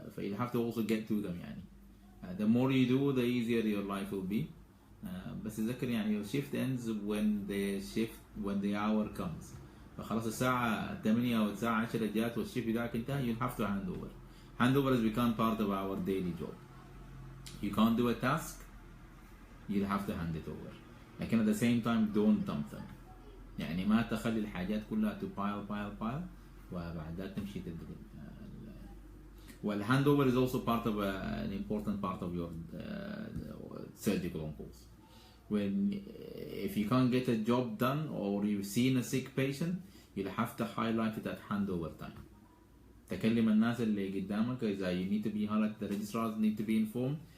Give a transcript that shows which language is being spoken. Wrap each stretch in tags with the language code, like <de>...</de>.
<en>You have to also get to them يعني. The more you do, the easier your life will be.</en> <ar>بس تذكر يعني</ar> <en>your shift ends when the hour comes.</en> <ar>فخلاص الساعة 8 أو الساعة 10 جات والشيفت بتاعك انتهى,</ar> <en>you'll have to hand over. Handover has become part of our daily job. You can't do a task, you'll have to hand it over.</en> <ar>لكن</ar> <en>at the same time don't dump them.</en> <ar>يعني ما تخلي الحاجات كلها</ar> <en>to pile</en> <ar>وبعد ذلك تمشي تدري.</ar> <en>Well, handover is also part of an important part of your surgical on-calls. If you can't get a job done or you've seen a sick patient, you'll have to highlight it at handover time.</en> <ar>تكلم الناس اللي قدامك إذا</ar> <en>you need to be highlighted, the registrars need to be informed.</en>